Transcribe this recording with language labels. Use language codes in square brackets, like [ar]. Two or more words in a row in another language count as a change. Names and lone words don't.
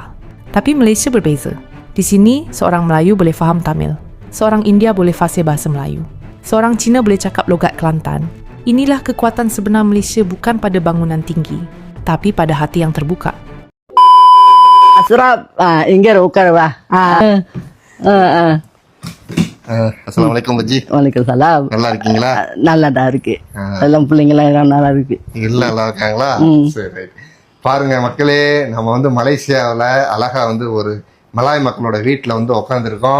[ms] Tapi Malaysia berbeza. Di sini, seorang Melayu boleh faham Tamil. Seorang India boleh fasih bahasa Melayu. Seorang Cina boleh cakap logat Kelantan. Inilah kekuatan sebenar Malaysia bukan pada bangunan tinggi, tapi pada hati yang terbuka. Asraf, [ta] இங்க உட்காருவா. [ar] السلام பஜ்ஜி. وعليكم السلام. [ta] நல்லா இருக்கீங்களா? நல்லாதான் இருக்கு. எல்லாம் பிள்ளைங்களாம் நல்லா இருக்கு. எல்லாம் நல்லா இருக்காங்களா? சரி. பாருங்க மக்களே, நம்ம வந்து மலேசியாவில் அழகா வந்து ஒரு மலாய் மக்களோட வீட்டுல வந்து உட்காந்துருக்கோம்.